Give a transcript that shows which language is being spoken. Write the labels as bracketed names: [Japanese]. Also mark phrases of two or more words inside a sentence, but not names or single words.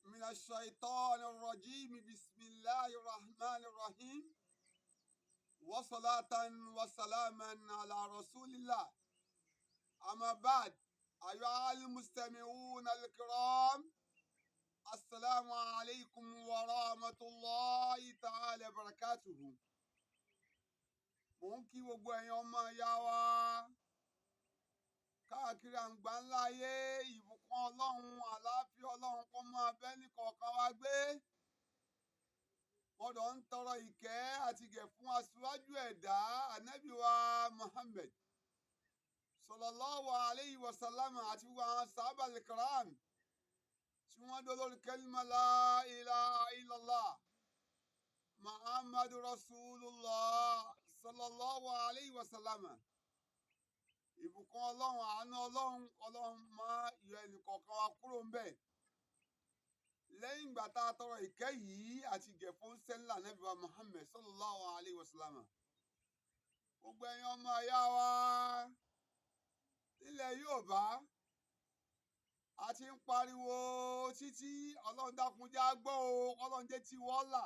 [Arabic] الشيطان الرجيم بسم الله الرحمن الرحيم وصلاة وسلاما على رسول الله أما بعد أيها المستمعون الكرام السلام عليكم ورحمة الله تعالى وبركاته [Yoruba] ممكن gbogbo ẹ̀yin ọmọ ìyá wa káàkiri àgbáńlá ayé ìbùkún ọlọ́run àlàáfíà ọlọ́run kó máa bẹ́ nìkọ̀ọ̀kan wa gbé. Mọ́dọ̀ ń tọrọ ìkẹ́ àti ìgẹ̀ fún aṣíwájú ẹ̀dá ànábì wa Muhammad [Arabic] صلى الله عليه وسلم [Yoruba] àti gbogbo àwọn sàhábà al-kiram tí wọ́n dó lórí kẹ́límà [Arabic] لا إله إلا الله محمد رسول الله صلى الله عليه وسلم. [Yoruba] Ìbùkún ọlọ́run àánú ọlọ́run máa yọ ẹnìkọ̀ọ̀kan wa kúrò ń bẹ̀. Lẹ́yìn ìgbà tá a tọrọ ìkẹ́ yìí àti ìgẹ̀ fún sẹ́ńlá Ànábì wa Muhammad [Arabic] صلى الله عليه وسلم. [Yoruba] Gbogbo ẹ̀yin ọmọ ìyá wa nílẹ̀ Yorùbá a ti ń pariwo títí ọlọ́run dákunjá gbọ́ o ọlọ́run jẹ́ tí wọ́n là.